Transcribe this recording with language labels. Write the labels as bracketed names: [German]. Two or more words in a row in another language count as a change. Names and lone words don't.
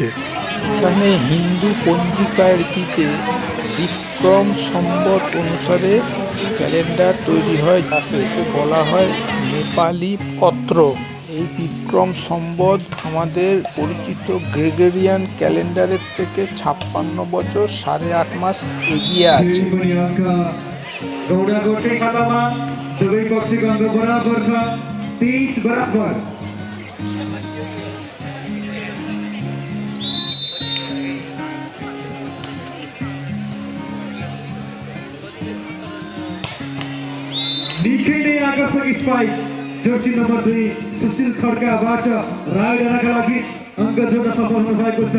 [Bangla] এখানে হিন্দু পঞ্জিকার রীতিতে বিক্রম সম্বত অনুসারে ক্যালেন্ডার তৈরি হয়, যাকে বলা হয় নেপালি পত্র। এই বিক্রম সম্বত আমাদের পরিচিত গ্রেগরিয়ান ক্যালেন্ডারের থেকে 56 বছর 8.5 মাস এগিয়ে আছে। [Nepali] गौडाकोटकै खातामा दुवै पक्षको अङ्क बराबर छ, 23 बराबर। निकै नै आकर्षक स्पाइक जर्सी नम्बर 2 सुशील खड्काबाट रायडाँडाका लागि अङ्क जोड्न सफल हुनुभएको छ।